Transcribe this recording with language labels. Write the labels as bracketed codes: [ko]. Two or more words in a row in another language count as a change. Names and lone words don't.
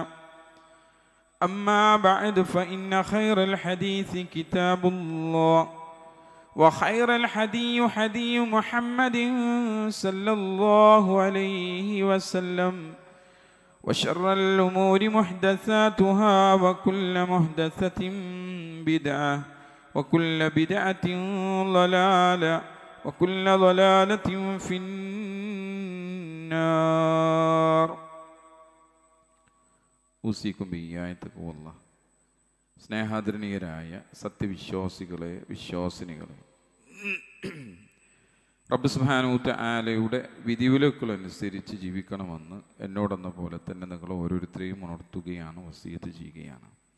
[ar] أما بعد فإن خير الحديث كتاب الله وخير الحدي حدي محمد صلى الله عليه وسلم وشر الأمور محدثاتها وكل محدثة بدعة وكل بدعة ضلالة وكل ضلالة في النار أوصيكم بآية تقوى الله [ml] സ്നേഹാദരണീയരായ സത്യവിശ്വാസികളെ വിശ്വാസിനികളെ റബ്ബ് [ar] سبحانه تعالى [ml] വിധിവിലക്കുകളനുസരിച്ച് ജീവിക്കണമെന്ന് എന്നോടെന്ന പോലെ തന്നെ നിങ്ങൾ ഓരോരുത്തരെയും ഉണർത്തുകയാണ്, വസിയത്ത് ചെയ്യുകയാണ്.